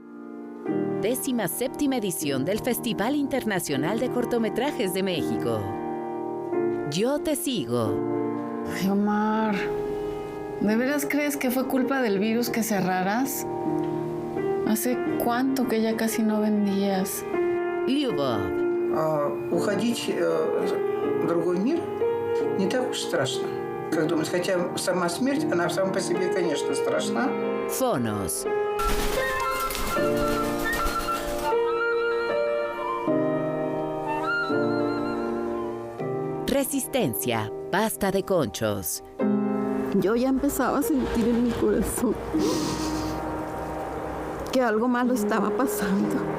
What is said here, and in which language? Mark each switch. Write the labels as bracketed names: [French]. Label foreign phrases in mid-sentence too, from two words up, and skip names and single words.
[Spanish] 17ª edición del Festival Internacional de Cortometrajes de México. Yo te sigo. Ay, Omar, ¿de veras crees que fue culpa del virus que cerraras? ¿Hace cuánto que ya casi no vendías? [Russian] Lyubov. Уходить в другой мир не так уж страшно. Как думаешь, хотя сама смерть, она сама по себе, конечно, страшна. Fonos. [Spanish] Resistencia, pasta de conchos. Yo ya empezaba a sentir en mi corazón que algo malo estaba pasando.